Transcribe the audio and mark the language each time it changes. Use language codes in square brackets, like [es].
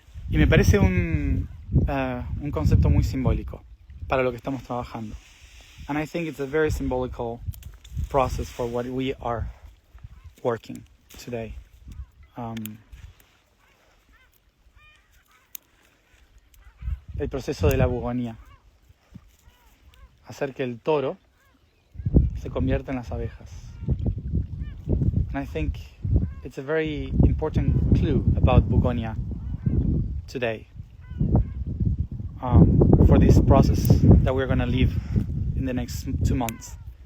[es] Y me parece un concepto muy simbólico para lo que estamos trabajando. [en] And I think it's a very symbolical process for what we are working today. [es] El proceso de la bugonía. Hacer que el toro se convierta en las abejas. [en] And I think it's a very important clue about bugonia today, for this process that we're going to live in the next 2 months.